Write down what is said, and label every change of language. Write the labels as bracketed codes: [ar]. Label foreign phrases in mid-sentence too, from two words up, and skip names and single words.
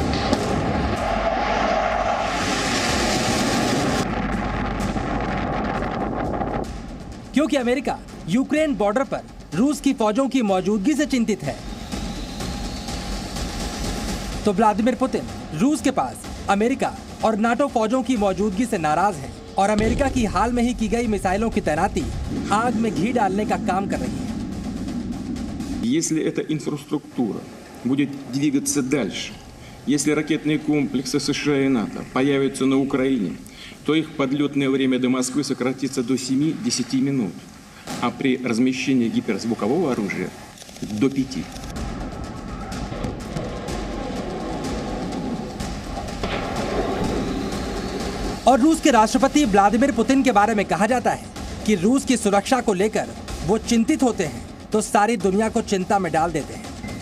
[hi] क्योंकि अमेरिका यूक्रेन बॉर्डर पर रूस की फौजों की मौजूदगी से चिंतित है, तो व्लादिमीर पुतिन रूस के पास अमेरिका और नाटो फौजों की मौजूदगी से नाराज हैं और अमेरिका की हाल में ही की गई मिसाइलों की तैनाती आग में घी डालने का काम कर रही है। [ru] Если эта инфраструктура будет двигаться дальше, если ракетные комплексы США и НАТО появятся на Украине, то их подлетное время до Москвы сократится до 7-10 минут, а при размещении гиперзвукового оружия до 5. [hi] और रूस के राष्ट्रपति व्लादिमीर पुतिन के बारे में कहा जाता है कि रूस की सुरक्षा को लेकर वो चिंतित होते हैं तो सारी दुनिया को चिंता में डाल देते हैं।